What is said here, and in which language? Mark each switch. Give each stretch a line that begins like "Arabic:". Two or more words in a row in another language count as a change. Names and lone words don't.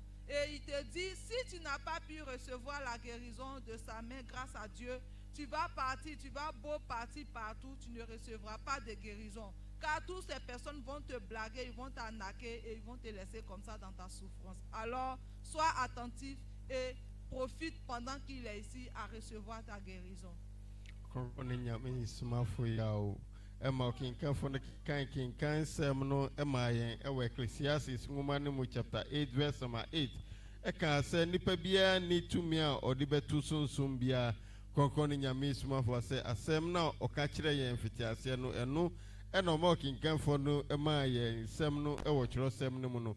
French: Et il te dit, si tu n'as pas pu recevoir la guérison de sa main grâce à Dieu, tu vas partir, tu vas beau partir partout, tu ne recevras pas de guérison. Car toutes ces personnes vont te blaguer, ils vont t'arnaquer et ils vont te laisser comme ça dans ta souffrance. Alors, sois attentif et profite pendant qu'il est ici à recevoir ta guérison.
Akan: Nyame Somafo Yawoh. Emma kinkan no kinkan sem no emma yen ewe Ecclesiastes nwoma ne mu
English: chapter 8 verse 8.
Akan: Eka se nipa bia ni tumi a odi betu sunsun bia konkon Nyame Somafo se asem na oka kire yen fitiase no eno ena mo kinkan fo no emma yen sem no ewo kiro sem no mu no.